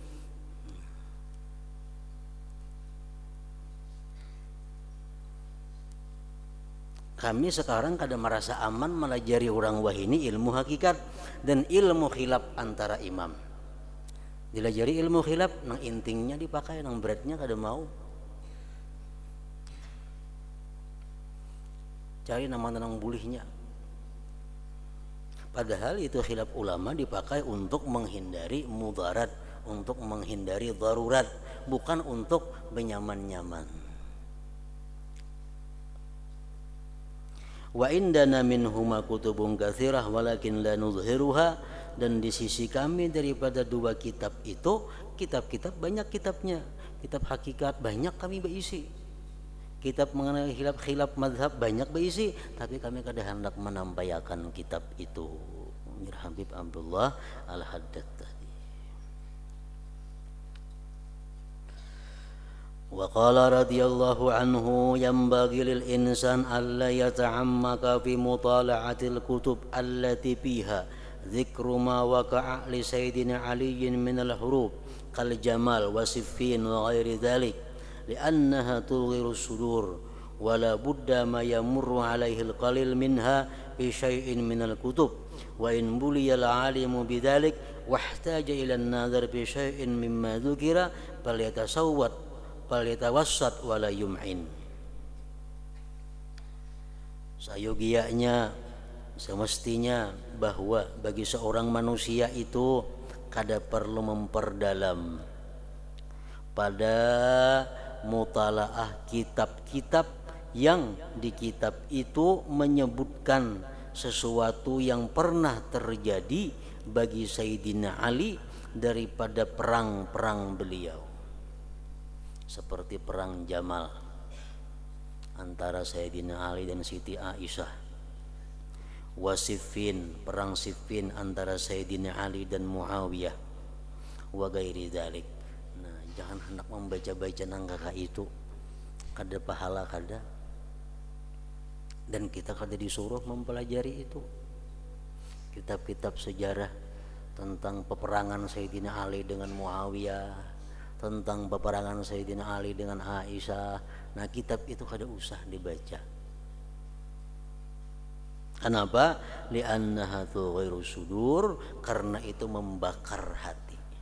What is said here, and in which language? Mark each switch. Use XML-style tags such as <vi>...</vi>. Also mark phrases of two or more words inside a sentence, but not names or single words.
<bjn>Kami sekarang kada merasa aman melajari orang wahini ilmu hakikat dan ilmu khilaf antara imam. Dilajari ilmu khilaf nang intingnya dipakai, nang beratnya kada mau. Cari nama nang bulihnya.</bjn> <id>Padahal itu khilaf ulama dipakai untuk menghindari mudarat, untuk menghindari darurat, bukan untuk benyaman-nyaman.</id> <ar>وعندنا منهما كتب كثيرة ولكن لا نظهرها,</ar> <id>dan di sisi kami daripada 2 kitab itu, kitab-kitab banyak kitabnya.</id> <bjn>Kitab hakikat banyak kami berisi, kitab mengenai khilaf mazhab banyak berisi, tapi kami kada hendak menampaikan kitab itu.</bjn> <id>Habib Abdullah Al-Haddad tadi.</id> <ar>وقال رضي الله عنه ينبغي للإنسان ألا يتعمق في مطالعة الكتب التي فيها ذكر ما وقع لسيدنا علي من الحروب كالجمل وصفين وغير ذلك لأنها تغير الصدور ولا بد ما يمر عليه القليل منها في شيء من الكتب وإن بلي العالم بذلك واحتاج إلى النظر في شيء مما ذكر فليتوسط فليتوسط ولا يمعن.</ar> <id>Sayogianya semestinya bahwa bagi seorang manusia itu kada perlu memperdalam pada mutalaah kitab-kitab yang di kitab itu menyebutkan sesuatu yang pernah terjadi bagi Sayyidina Ali daripada perang-perang beliau, seperti perang Jamal antara Sayyidina Ali dan Siti Aisyah, Wasifin, perang Siffin antara Sayyidina Ali dan Muawiyah,</id> <ar>وغير ذلك.</ar> <bjn>Nah, jangan hendak membaca-baca nangka itu, kada pahala kada, dan kita kada disuruh mempelajari itu. Kitab-kitab sejarah tentang peperangan Sayyidina Ali dengan Muawiyah, tentang peperangan Sayyidina Ali dengan Aisyah, nah kitab itu kada usah dibaca.</bjn> <id>Kenapa?</id> <ar>لأنها تغير الصدور,</ar> <id>karena itu membakar hati.</id>